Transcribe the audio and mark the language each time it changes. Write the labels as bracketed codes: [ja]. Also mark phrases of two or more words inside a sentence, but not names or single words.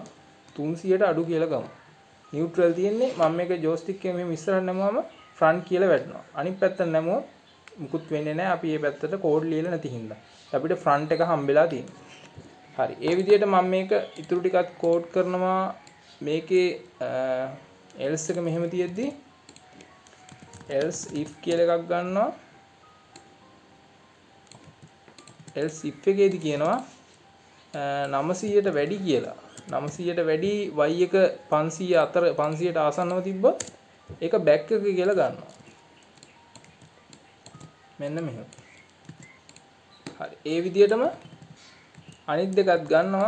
[si] 300ට අඩු කියලා ගමු. neutral තියෙන්නේ මම මේක joystick එකෙන් මෙහෙම ඉස්සරහට නැමුවම front කියලා වැටෙනවා. අනිත් පැත්තට නැමුවොත් මුකුත් වෙන්නේ නැහැ. අපි මේ පැත්තට කෝඩ් ලියලා නැති හින්දා. අපිට front එක හම්බෙලා තියෙනවා. හරි. ඒ විදිහට මම මේක ඉතුරු ටිකත් කෝඩ් කරනවා. මේකේ else එක මෙහෙම තියෙද්දි [en] else if [si] කියලා එකක් ගන්නවා. [en] else if [si] එකේදී කියනවා 900ට වැඩි කියලා. 900ට වැඩි y එක 500 අතර 500ට ආසන්නව තිබ්බොත් ඒක back එක කියලා ගන්නවා. මෙන්න මෙහෙම. හරි. ඒ විදිහටම අනිත් දෙකත් ගන්නවා.